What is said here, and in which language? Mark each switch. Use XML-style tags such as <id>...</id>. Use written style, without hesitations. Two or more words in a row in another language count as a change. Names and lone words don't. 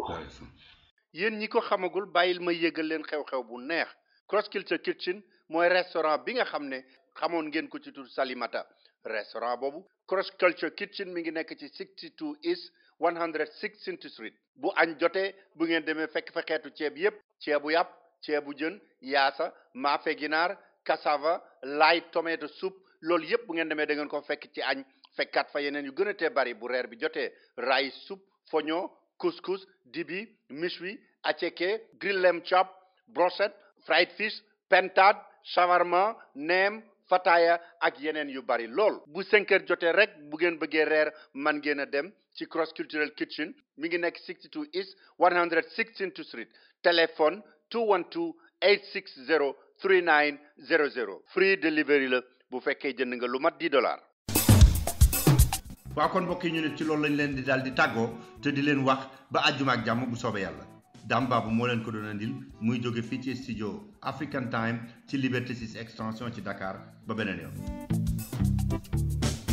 <wo>yéen ñi ko xamagul bàyyil ma yëgal leen xew-xew bu neex Cross Culture Kitchen mooy restaurant bi nga xam ne xamoon ngeen ko ci tur Salimata restaurant boobu Cross Culture Kitchen mi ngi nekk ci 62 East 116th Street bu añ jotee bu ngeen demee fekk fa xeetu ceeb yépp ceebu yàpp ceebu jën yaasa maafe ginaar</wo> <en>cassava light tomato soup</en> <wo>loolu yépp bu ngeen demee da ngeen ko fekk ci añ fekkaat fa yeneen yu gën a tee bari bu reer bi jotee</wo> <en>rice soup</en> <wo>foño couscous dibi méchoui attiéké</wo> <en>grill lamb chop</en> <wo>brochette</wo> <en>fried fish</en> <wo>pentade shawarma neem fataya ak yeneen yu bari lool bu 5 heures jotee rek bu ngeen bëggee reer man ngeen a dem ci Cross Cultural Kitchen mi ngi nekk 62 East 116th Street téléphone 212-860-3900</wo> <en>free delivery</en> <wo>la bu fekkee jënd nga lu mat $10. waaw kon mbokk yi ñu ne ci loolu lañ leen di daal di tàggoo te di leen wax ba àjjuma ak jàmm bu soobee yàlla Dame Babou moo leen ko doon andil muy jóge fii ci studio African Time ci Liberté 6 extension ci Dakar ba beneen yoon.</wo>